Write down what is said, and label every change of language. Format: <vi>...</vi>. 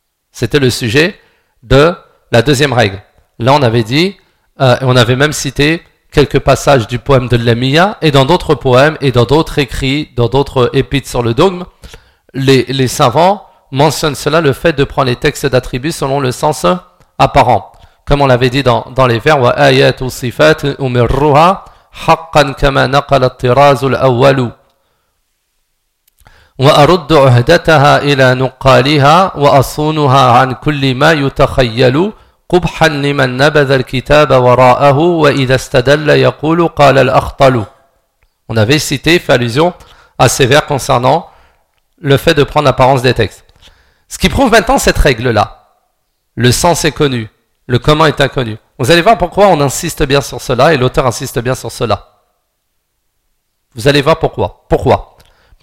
<fr>C'était le sujet de la deuxième règle. Là, on avait dit, on avait même cité quelques passages du poème de Lamia, et dans d'autres poèmes, et dans d'autres écrits, dans d'autres épîtres sur le dogme, les savants mentionnent cela, le fait de prendre les textes d'attributs selon le sens apparent. Comme on l'avait dit dans les vers,</fr> <ar>« Wa ayat ou sifat umirruha haqqan kama naqala tirazu l'awwalu » وأرد عهدتها إلى نقالها وأصونها عن كل ما يتخيل قبحا لمن نبذ الكتاب وراءه وإذا استدل يقول قال الأخطل.</ar> <fr>On avait cité, fait allusion à ces vers concernant le fait de prendre l'apparence des textes. Ce qui prouve maintenant cette règle-là, le sens est connu, le comment est inconnu. Vous allez voir pourquoi on insiste bien sur cela et l'auteur insiste bien sur cela. Vous allez voir pourquoi. Pourquoi ?</fr>